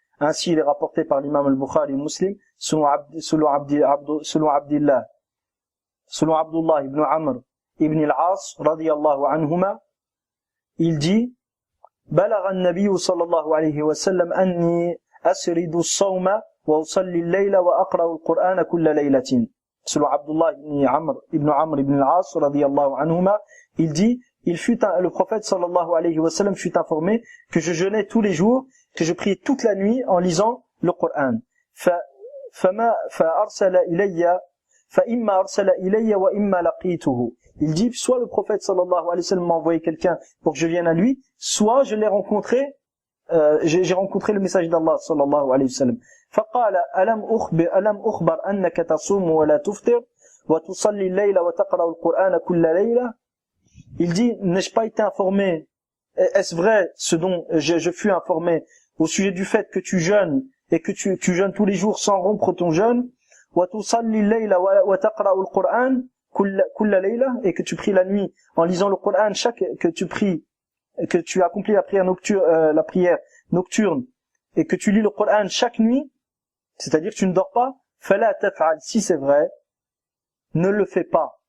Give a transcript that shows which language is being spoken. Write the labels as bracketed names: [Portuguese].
[French] Ainsi, il est rapporté par l'imam al-Bukhari Muslim, selon Abdullah ibn Amr ibn al-As, radiyallahu anhuma, il dit, [Arabic] بلغ النبي صلى الله عليه وسلم أني أسرد الصوم وأصلي الليل وأقرأ القرآن كل ليلة. [French] Selon Abdullah ibn Amr ibn al-As radiyallahu anhuma, il dit, le prophète sallallahu alayhi wa sallam fut informé que je jeûnais tous les jours, que je priais toute la nuit en lisant le Coran. [Arabic] فأرسل إلي فإما أرسل إلي وإما لقيته. [French] Il dit, soit le prophète sallallahu alayhi wa sallam m'a envoyé quelqu'un pour que je vienne à lui, soit je l'ai rencontré, j'ai rencontré le message d'Allah sallallahu alayhi wa sallam. [Arabic] فقال ألم أخبر أنك تصوم ولا تفطر وتصلي الليل وتقرأ القرآن كل ليلة. [French] Il dit, n'ai-je pas été informé, est-ce vrai ce dont je fus informé au sujet du fait que tu jeûnes et que tu jeûnes tous les jours sans rompre ton jeûne, [Arabic] وتصلي الليل وتقرأ القرآن kulla layla, [French] et que tu pries la nuit en lisant le Coran, que tu accomplis la prière nocturne et que tu lis le Coran chaque nuit, c'est-à-dire que tu ne dors pas, [Arabic] fala taf'al, [French] si c'est vrai, ne le fais pas.